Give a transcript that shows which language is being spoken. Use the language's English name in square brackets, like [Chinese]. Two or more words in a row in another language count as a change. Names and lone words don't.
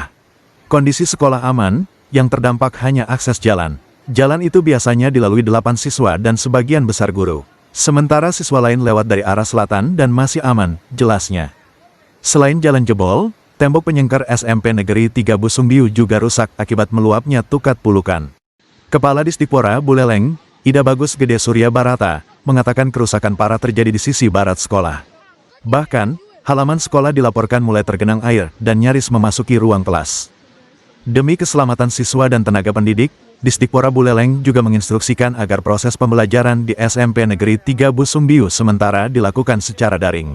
[Indonesian] Kondisi sekolah aman, yang terdampak hanya akses jalan. Jalan itu biasanya dilalui 8 siswa dan sebagian besar guru. Sementara siswa lain lewat dari arah selatan dan masih aman, jelasnya. Selain jalan jebol, tembok penyengker SMP Negeri 3 Busungbiu juga rusak akibat meluapnya Tukat Pulukan. Kepala Disdikpora Buleleng, Ida Bagus Gede Surya Barata, mengatakan kerusakan parah terjadi di sisi barat sekolah. Bahkan, halaman sekolah dilaporkan mulai tergenang air dan nyaris memasuki ruang kelas. Demi keselamatan siswa dan tenaga pendidik, Disdikpora Buleleng juga menginstruksikan agar proses pembelajaran di SMP Negeri 3 Busungbiu sementara dilakukan secara daring.